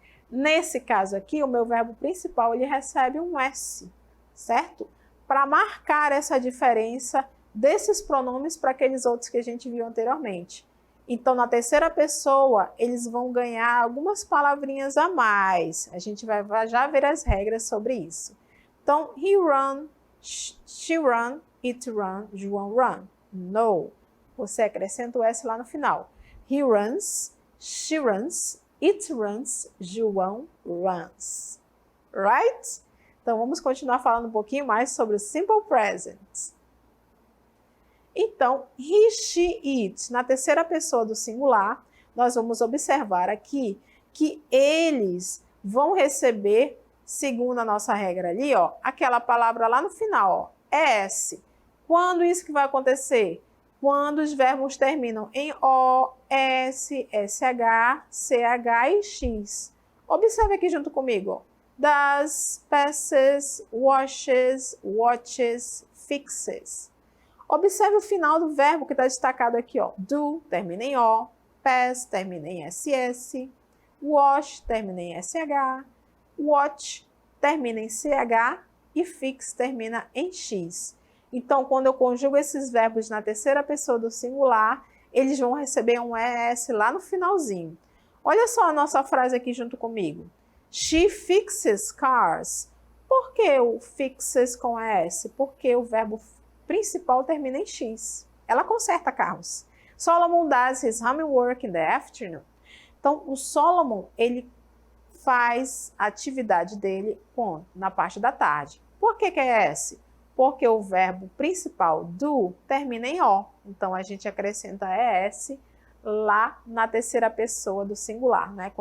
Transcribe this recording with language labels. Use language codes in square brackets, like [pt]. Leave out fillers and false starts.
[pt] Nesse caso aqui, o meu verbo principal, ele recebe um S, certo? Para marcar essa diferença desses pronomes para aqueles outros que a gente viu anteriormente. Então, na terceira pessoa, eles vão ganhar algumas palavrinhas a mais. A gente vai já ver as regras sobre isso. [en] Então, he run, she run, it run, João run. No. [pt] Você acrescenta o S lá no final. [en] He runs, she runs, it runs, João runs. Right? [pt] Então, vamos continuar falando um pouquinho mais sobre o Simple Present. Então, [en] he, she, it, [pt] na terceira pessoa do singular, nós vamos observar aqui que eles vão receber, segundo a nossa regra ali, ó, aquela palavra lá no final, ó, S. Quando isso que vai acontecer? Quando os verbos terminam em O, S, SH, CH e X. Observe aqui junto comigo, ó. [en] Does, passes, washes, watches, fixes. [pt] Observe o final do verbo que está destacado aqui, ó. Do, termina em O, pass, termina em SS, wash, termina em SH, watch, termina em CH e fix, termina em X. Então, quando eu conjugo esses verbos na terceira pessoa do singular, eles vão receber um ES lá no finalzinho. Olha só a nossa frase aqui junto comigo. [en] She fixes cars. [pt] Por que o fixes com S? Porque o verbo principal termina em X. Ela conserta carros. [en] Solomon does his homework in the afternoon. [pt] Então, o Solomon, ele faz a atividade dele na parte da tarde. Por que é S? Porque o verbo principal do termina em O. Então, a gente acrescenta ES lá na terceira pessoa do singular, né?